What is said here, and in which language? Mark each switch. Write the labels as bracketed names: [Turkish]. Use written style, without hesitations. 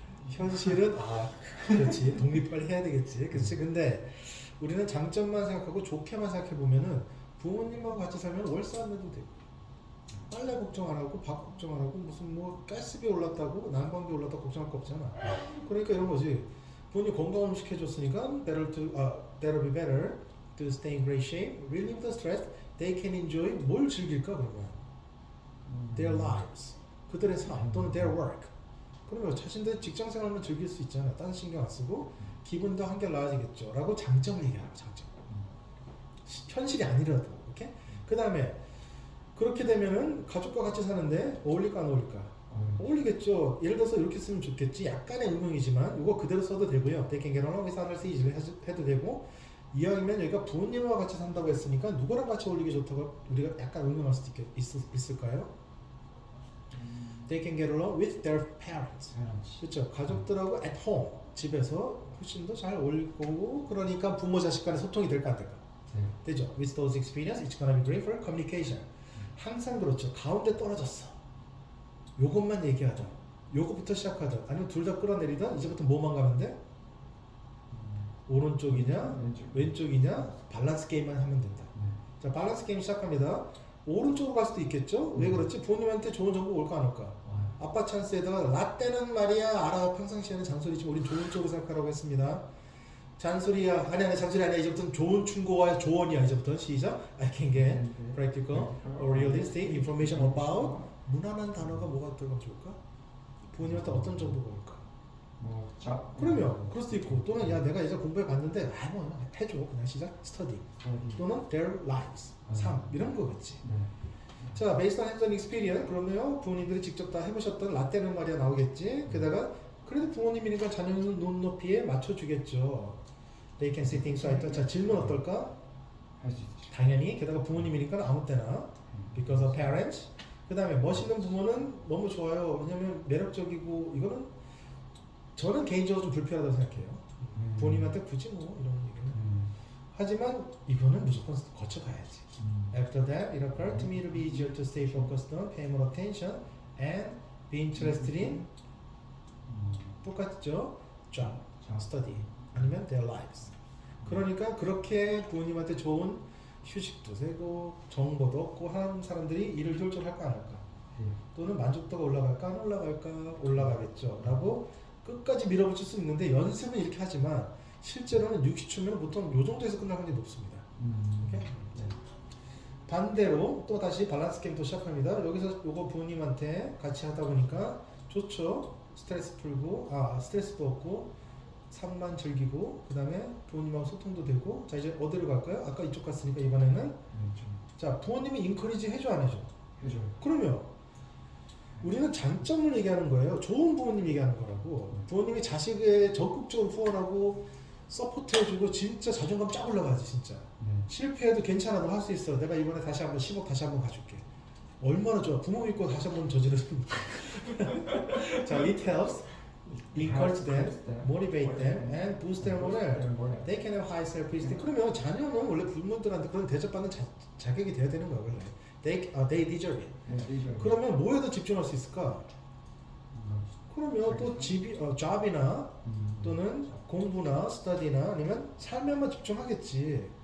[Korean] 현실은 그렇지, 독립 빨리 해야 되겠지. 그렇지. 근데 우리는 장점만 생각하고 좋게만 생각해 보면은 부모님하고 같이 살면 월세 안 내도 되고 빨래 걱정 안 하고 밥 걱정 안 하고 무슨 뭐 가스비 올랐다고 난방비 올랐다고 걱정할 거 없잖아. 그러니까 이런 거지. 부모님 건강 음식 해줬으니까 [English] that'll be better to stay in great shape, relieve the stress, they can enjoy. [Korean] 뭘 즐길까 그러면? [English] Their lives. [Korean] 그들의 삶 또는 [English] their work. [Korean] 그러면 자신들 직장 생활만 즐길 수 있잖아. 딴 신경 안 쓰고 기분도 한결 나아지겠죠. 라고 장점을 얘기하는 거, 장점. 현실이 아니라도. 오케이? 그 다음에 그렇게 되면은 가족과 같이 사는데 어울릴까 안 어울릴까? 어울리겠죠. 예를 들어서 이렇게 쓰면 좋겠지. 약간의 응용이지만 이거 그대로 써도 되고요. [English] They can get along with others easily [Korean] 해도 되고, 이왕이면 여기가 부모님과 같이 산다고 했으니까 누구랑 같이 어울리기 좋다고 우리가 약간 응용할 수도 있을까요? [English] They can get along with their parents. [Korean] 그렇죠. 가족들하고 [English] at home, [Korean] 집에서 훨씬 더 잘 어울릴 거고, 그러니까 부모 자식 간의 소통이 될까 안 될까? 되죠. [English] With those experiences, it's gonna be great for communication. [Korean] 항상 그렇죠. 가운데 떨어졌어. 요것만 얘기하다. 요것부터 시작하다. 아니면 둘 다 끌어내리다. 이제부터 뭐만 가면 돼? 오른쪽이냐 왼쪽이냐 밸런스 게임만 하면 된다. 자, 밸런스 게임 시작합니다. 오른쪽으로 갈 수도 있겠죠? 왜 그렇지? 부모님한테 좋은 정보 올까 안 올까? 아빠 찬스에다가 라떼는 말이야 알아. 평상시에는 잔소리지만 우린 좋은 쪽으로 생각하라고 했습니다. 잔소리야. 아니 잔소리 아니야. 이제부터는 좋은 충고와 조언이야. 이제부터는 시작. [English] I can get practical or realistic information about. [Korean] 무난한 단어가 뭐가 들어가면 좋을까? 부모님한테 어떤 정보가 올까? 그러면 그럴 수도 있고, 또는 야 내가 이제 공부해 봤는데 뭐 해줘. 그냥 시작. study. [English] 또는 their lives. [Korean] 삶. 이런 거겠지. [English] 자, based on hands-on experience. [Korean] 그러면 부모님들이 직접 다 해보셨던 라떼는 말이야 나오겠지. 게다가 그래도 부모님이니까 자녀는 눈높이에 맞춰주겠죠. [English] They can see things like that. [Korean] 자, 질문 어떨까? 할 수 있죠. 당연히. 게다가 부모님이니까 아무 때나. [English] Because of parents. [Korean] 그 다음에 멋있는 부모는 너무 좋아요. 왜냐면 매력적이고, 이거는 저는 개인적으로 좀 불편하다고 생각해요. 부모님한테 굳이 뭐 이런 얘기는. 하지만 이거는 무조건 거쳐가야지. [English] After that, it occurred to me to be easier to stay focused on, pay more attention, and be interested in. [Korean] 똑같죠? [English] job, study, 아니면 their lives. [Korean] 그러니까 그렇게 부모님한테 좋은 휴식도 되고 정보도 얻고 하는 사람들이 일을 효율적으로 할까 안 할까? 또는 만족도가 올라갈까 안 올라갈까? 올라가겠죠. 라고 끝까지 밀어붙일 수 있는데, 연습은 이렇게 하지만 실제로는 60초면 보통 요 정도에서 끝날 확률이 높습니다. 오케이? 반대로 또 다시 밸런스 게임 또 시작합니다. 여기서 요거 부모님한테 같이 하다 보니까 좋죠. 스트레스 풀고, 스트레스도 없고, 삶만 즐기고, 그 다음에 부모님하고 소통도 되고. 자, 이제 어디로 갈까요? 아까 이쪽 갔으니까 이번에는 자, 부모님이 인커리지 해줘 안 해줘? 해줘요. 그러면 우리는 장점을 얘기하는 거예요. 좋은 부모님 얘기하는 거라고. 부모님이 자식에 적극적으로 후원하고 서포트 해주고 진짜 자존감 쫙 올라가지 진짜. 실패해도 괜찮아, 너 할 수 있어. 내가 이번에 다시 한번 10억 다시 한번 가줄게. 얼마나 좋아. 부모 믿고 다시 한번 저지르는. [English] 자, it helps encourage them, motivate them, and boost their morale. They can have high self-esteem. [Korean] 그러면 자녀는 원래 부모들한테 그런 대접받는 자격이 돼야 되는 거야 원래. [English] They deserve it. [Korean] 그러면 뭐에도 집중할 수 있을까? 그러면 또 job이나 또는 공부나 study나 아니면 삶에만 집중하겠지.